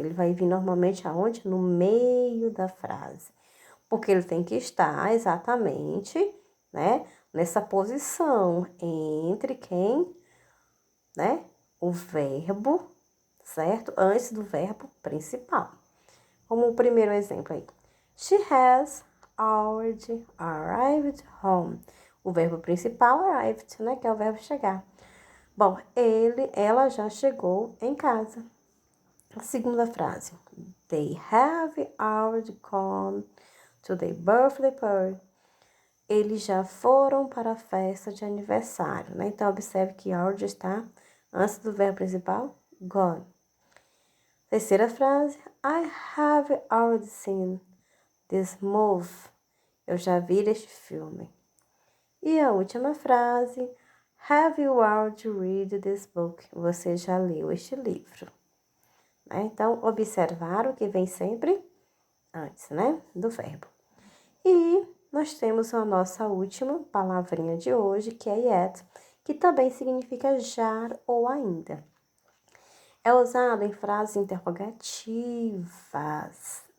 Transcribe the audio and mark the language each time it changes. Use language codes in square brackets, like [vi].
[pt] Ele vai vir normalmente aonde? No meio da frase. Porque ele tem que estar exatamente, né, nessa posição entre quem, né, o verbo, certo? Antes do verbo principal. Como o primeiro exemplo aí. [en] She has already arrived home. [pt] O verbo principal, arrived, né, que é o verbo chegar. Bom, ela já chegou em casa. A segunda frase. [en] They have already gone to the birthday party. [pt] Eles já foram para a festa de aniversário, né? Então, observe que already está antes do verbo principal, gone. Terceira frase. [en] I have already seen this movie. [pt] Eu já vi este filme. E a última frase. [en] Have you already read this book? [pt] Você já leu este livro. Né? Então, observaram que vem sempre antes, né? Do verbo. E nós temos a nossa última palavrinha de hoje, que é yet, que também significa já ou ainda. É usado em frases interrogativas.